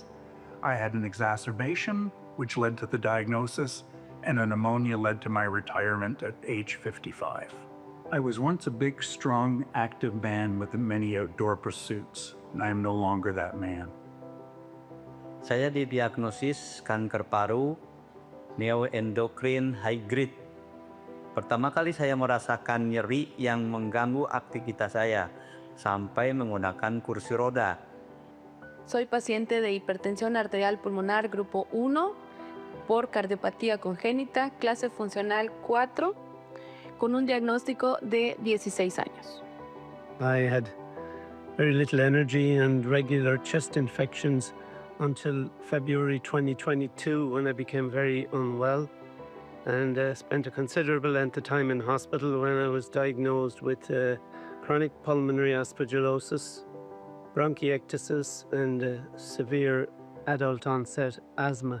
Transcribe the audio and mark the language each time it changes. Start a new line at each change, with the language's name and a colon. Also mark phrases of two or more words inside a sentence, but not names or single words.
English: I had an exacerbation, which led to the diagnosis, and a pneumonia led to my retirement at age 55. I was once a big, strong, active man with many outdoor pursuits, and I am no longer that man.
Indonesian: Saya didiagnosis kanker paru,
English: neuroendocrine high grade.
Indonesian: Pertama kali saya merasakan nyeri yang mengganggu aktivitas saya sampai menggunakan kursi roda.
Spanish: Soy paciente de hipertensión arterial pulmonar grupo 1 por cardiopatía congénita, clase funcional 4, con un diagnóstico de 16 años.
English: I had very little energy and regular chest infections until February 2022 when I became very unwell, and spent a considerable length of time in hospital when I was diagnosed with chronic pulmonary aspergillosis, bronchiectasis, and severe adult onset asthma.